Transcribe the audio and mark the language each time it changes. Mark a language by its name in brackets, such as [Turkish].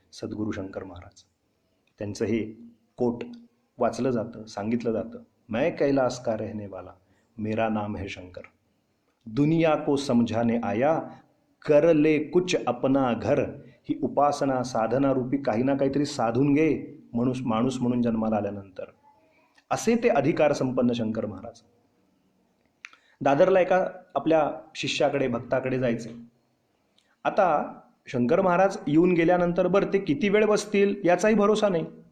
[Marathi] सद्गुरू शंकर महाराज त्यांचं हे कोट वाचलं जातं, सांगितलं जातं. [Hindi] मैं कैलाश का रहने वाला, मेरा नाम है शंकर, दुनिया को समझाने आया, कर ले कुछ अपना घर. [Marathi] ही उपासना साधना रूपी काही ना काहीतरी साधून घे माणूस म्हणून जन्माला आल्यानंतर, असे ते अधिकार संपन्न शंकर महाराज. दादरला एका आपल्या शिष्याकडे भक्ताकडे जायचे. आता शंकर महाराज येऊन गेल्यानंतर बरं ते किती वेळ बसतील याचाही भरोसा नाही.